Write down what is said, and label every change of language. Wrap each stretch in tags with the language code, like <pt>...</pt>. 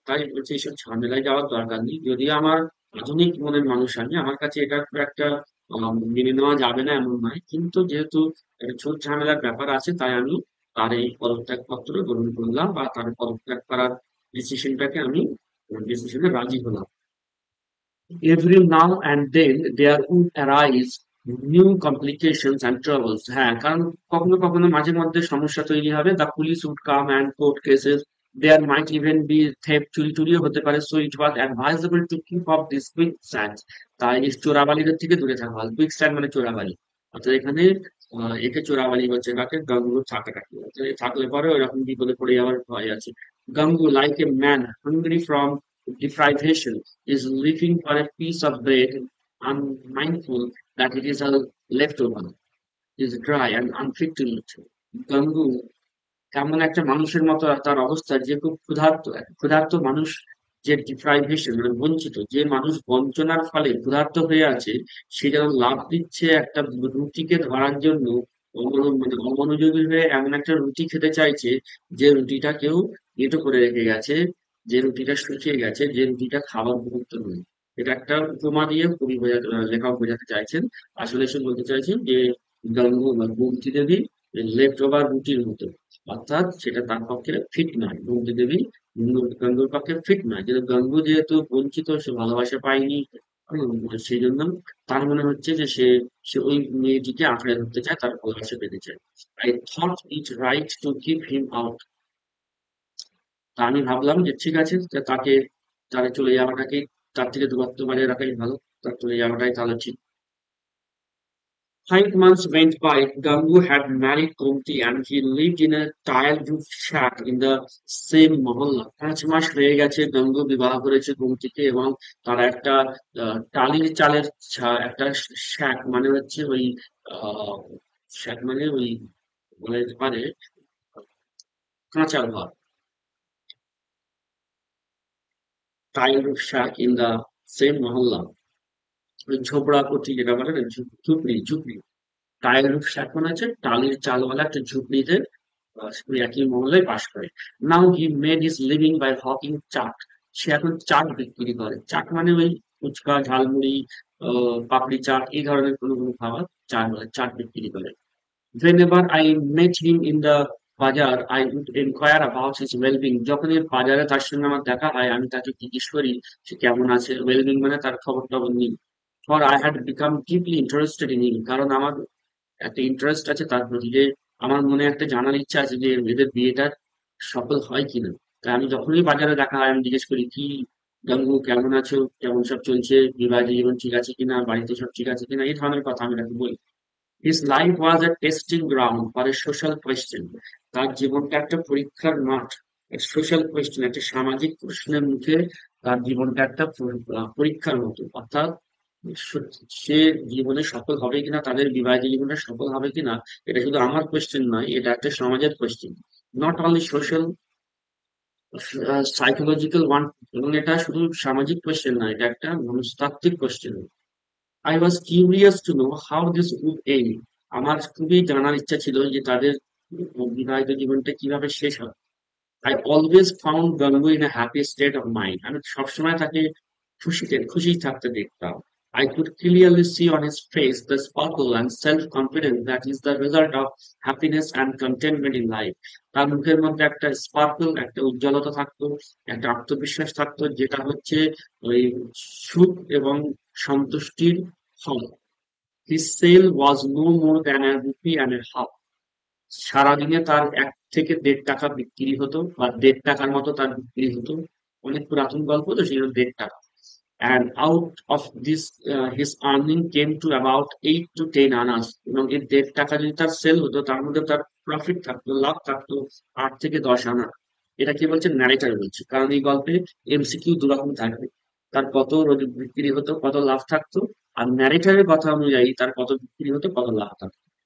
<bn>তাই বলছে এইসব ঝামেলায় যাওয়ার দরকার নেই। যদি আমার আধুনিক মনের মানুষ, আমি, আমার কাছে এটা খুব একটা মেনে নেওয়া যাবে না এমন নয়, কিন্তু যেহেতু একটা ঝুট ঝামেলার ব্যাপার আছে, তাই আমি তার এই পদত্যাগ পত্র গ্রহণ করলাম, বা তার পদত্যাগ করার ডিসিশনটাকে আমি ডিসিশনে রাজি হলাম।</bn> <en>Every now and then there would arise new complications and troubles.</en> <bn>হ্যাঁ, কারণ কখনো কখনো মাঝে মধ্যে সমস্যা তৈরি হবে।</bn> <en>The police would come and court cases. There might even be theft,</en> <bn>চুরি টুরিও হতে পারে।</bn> <en>So it was advisable to keep up this quicksand.</en> <bn>তাই এই চোরাবালিদের থেকে দূরে থাকা হয়। Quicksand মানে চোরাবালি। অর্থাৎ এখানে একে চোরাবালি বলছে কাকে? গাঙ্গুর থাকাটাকে। অর্থাৎ এ থাকলে পরে ওইরকম বিপদে পড়ে যাওয়ার ভয় আছে।</bn> <en>Gangu, like a man hungry from deprivation, is looking for a piece of bread, unmindful that it is a leftover, is dry and unfit to eat.</en> <bn>Gangu এমন একটা মানুষের মতো তার অবস্থা যে খুব ক্ষুধার্ত, ক্ষুধার্ত মানুষ, যে ডিপ্রাইভেশন মানে বঞ্চিত, যে মানুষ বঞ্চনার ফলে ক্ষুধার্ত হয়ে আছে, সে যেন লাফ দিচ্ছে একটা রুটিকে ধরার জন্য, মানে অমনোযোগী হয়ে এমন একটা রুটি খেতে চাইছে যে রুটিটা কেউ ইয়েটো করে রেখে গেছে, যে রুটিটা শুকিয়ে গেছে, যে রুটিটা খাবার উপযুক্ত নয়। এটা একটা উপমা দিয়ে কবি লেখক বোঝাতে চাইছেন। আসলে সে বলতে চাইছেন যে গঙ্গা বা গোমতী দেবী লেফট ওভার রুটির মতো, অর্থাৎ সেটা তার পক্ষে ফিট নয়। গোমতী দেবী গাঙ্গুর পক্ষে ফিট নয়, কিন্তু গাঙ্গু যেহেতু বঞ্চিত, সে ভালোবাসা পায়নি, সেই জন্য তার মনে হচ্ছে যে সে সে ওই মেয়েটিকে আঁকড়ে ধরতে চায়, তার ভালোবাসা পেতে চায়।</bn> <en>I thought it right to keep him out.</en> <bn>তা আমি ভাবলাম যে ঠিক আছে, যে তাকে, তার চলে যাওয়াটাকে, তার থেকে দূরত্ব বজায় রাখাই ভালো, তার চলে যাওয়াটাই তাহলে ঠিক।</bn> <en>5 months went by. Gangu had married Kumti and he lived in a tile roof shack in the same mohalla.</en> <bn>5 মাস হয়ে গেছে গাঙ্গু বিবাহ করেছে কুমতিকে, এবং তারা একটা টালির চালের একটা শ্যাক মানে হচ্ছে ওই শ্যাক মানে ওই বলা যেতে পারে কাঁচা ঘর, tile roof</bn> <en>shack in the same</en> <bn>মহল্লা, ওই ঝোপড়া পট্টি যেটা বলে না, ঝুপড়ি ঝুপড়ি। টাইল রুফ shack মানে হচ্ছে টালির চালওয়ালা একটা ঝুপড়িতে ওই একই মহল্লায় বাস করে।</bn> <en>Now he made his living by hawking chaat.</en> <bn>সে এখন চাট বিক্রি করে। চাট মানে ওই ফুচকা, ঝালমুড়ি, পাপড়ি চাট, এই ধরনের কোনো কোনো খাবার চাট বলে, চাট বিক্রি করে।</bn> <en>Whenever I met him in the bazaar, I would inquire about his well-being.</en> <bn>যখনই বাজারে তার সঙ্গে আমার দেখা হয়, আমি তাকে জিজ্ঞেস করি সে কেমন আছে। well-being মানে তার খবর টবর নিই।</bn> <en>For I had become deeply interested in him.</en> <bn>কারণ আমার একটা ইন্টারেস্ট আছে তার প্রতি, যে আমার মনে একটা জানার ইচ্ছা আছে যে এদের বিয়েটা সফল হয় কিনা। তাই আমি যখনই বাজারে দেখা হয় আমি জিজ্ঞেস করি, কি গাঙ্গু কেমন আছো, কেমন সব চলছে, বিবাহ জীবন ঠিক আছে কিনা, বাড়িতে সব ঠিক আছে কিনা, এই ধরনের কথা আমি তাকে বলি।</bn> <en>His life was a testing ground for a social question.</en> <bn>তার জীবনটা একটা পরীক্ষার মাঠ, সোশ্যাল কোয়েশ্চেন, একটা সামাজিক প্রশ্নের মুখে তার জীবনটা একটা পরীক্ষার মতো। অর্থাৎ সে জীবনে সফল হবে কিনা, তাদের বিবাহিত জীবনে সফল হবে কিনা, এটা শুধু আমার কোয়েশ্চেন নয়, এটা একটা সমাজের question.</bn> <en>Not only social, psychological one.</en> <bn>এবং এটা শুধু সামাজিক কোয়েশ্চেন নয়, এটা একটা মনস্তাত্ত্বিক question.</bn> <en>I was curious to know how this would end.</en> <bn>আমার খুবই জানার ইচ্ছা ছিল যে তাদের বিবাহিত জীবনটা কিভাবে শেষ হয়।</bn> <en>I always found Gangu in a happy state of mind.</en> <bn>আমি সবসময় তাকে খুশি থাকতে দেখতাম।</bn> <en>I could clearly see on his face the sparkle and self-confidence that is the result of happiness and contentment in life.</en> <bn>তার মুখের মধ্যে একটা স্পার্কল, একটা উজ্জ্বলতা থাকতো, একটা আত্মবিশ্বাস থাকতো, যেটা হচ্ছে ওই সুখ এবং সন্তুষ্টির ফল।</bn> <en>His sale was no more than a rupee and a half.</en> <bn>সারাদিনে তার 1 থেকে 1.5 টাকা বিক্রি হতো, বা 1.5 টাকার মতো তার বিক্রি হতো। অনেক পুরাতন গল্প তো, সেই জন্য 1.5 টাকা।</bn> <en>And out of this his earning came to about 8 to 10 annas.</en> <bn>এবং এই 1.5 টাকা যদি তার সেল হতো, তার মধ্যে তার প্রফিট থাকতো, লাভ থাকতো 8 থেকে 10 আনা। এটা কি বলছে? ন্যারেটর বলছে। কারণ এই গল্পে এমসিকিউ দুরকম থাকবে, তার কত রোজ বিক্রি হতো, কত লাভ থাকতো, আর ন্যারেটরের কথা অনুযায়ী তার কত বিক্রি হতো, কত লাভ থাকতো।</bn>